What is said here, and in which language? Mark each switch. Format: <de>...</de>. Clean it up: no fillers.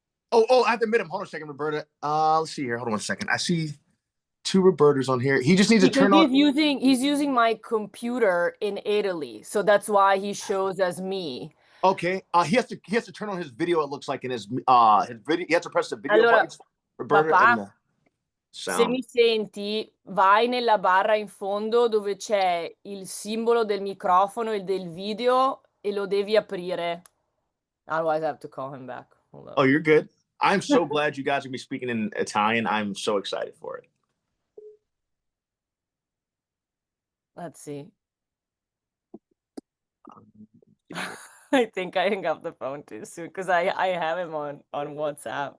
<en>Oh, I have to admit him. Hold on a second, Roberta. Let's see here. Hold on a second. I see 2 Robertas on here. He just needs to turn on. He's using my computer in Italy, so that's why he shows as me. Okay. He has to turn on his video. It looks like in his video. He has to press the video</en> <it>Allora,</it> <en>buttons. Roberta,</en> <it>papà,</it> <en>and the sound.</en> <it>se mi senti, vai nella barra in fondo dove c'è il simbolo del microfono e del video e lo devi aprire.</it> <en>Otherwise, I have to call him back. Hold on. Oh, you're good. I'm so glad you guys are going to be speaking in Italian. I'm so excited for it. Let's see. I think I hung up the phone too soon because I have him on WhatsApp.</en>